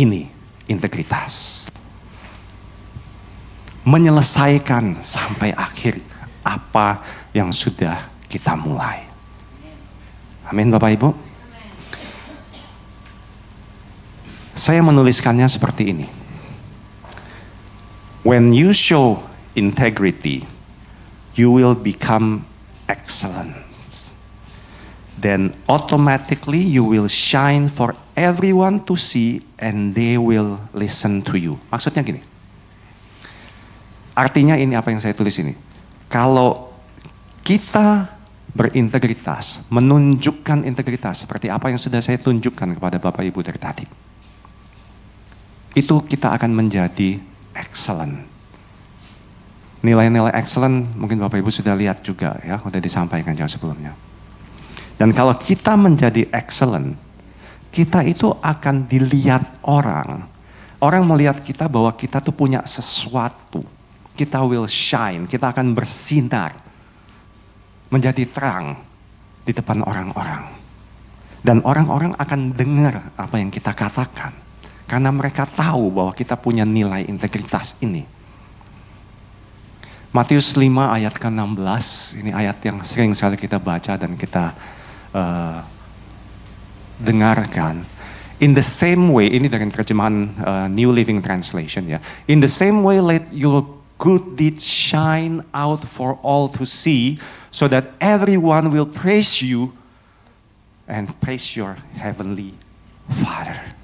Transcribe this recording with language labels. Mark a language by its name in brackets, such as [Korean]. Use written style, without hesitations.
[Indonesian] Ini integritas. Menyelesaikan sampai akhir apa yang sudah kita mulai. Amin Bapak Ibu. Saya menuliskannya seperti ini. [English] When you show integrity, you will become excellent. Then automatically you will shine for everyone to see and they will listen to you. [Indonesian] Maksudnya gini. Artinya ini apa yang saya tulis ini. Kalau kita berintegritas, menunjukkan integritas seperti apa yang sudah saya tunjukkan kepada Bapak Ibu dari tadi. Itu kita akan menjadi excellent. Nilai-nilai excellent mungkin Bapak Ibu sudah lihat juga ya, sudah disampaikan jauh sebelumnya. Dan kalau kita menjadi excellent, kita itu akan dilihat orang. Orang melihat kita bahwa kita tuh punya sesuatu. Kita [English] will shine, [Indonesian] kita akan bersinar. Menjadi terang di depan orang-orang. Dan orang-orang akan dengar apa yang kita katakan. Karena mereka tahu bahwa kita punya nilai integritas ini. Matius 5 ayat ke-16, ini ayat yang sering sekali kita baca dan kita dengarkan. [English] In the same way, [Indonesian] ini dari terjemahan New Living Translation ya. [English] In the same way let your good deeds shine out for all to see, so that everyone will praise you and praise your heavenly Father.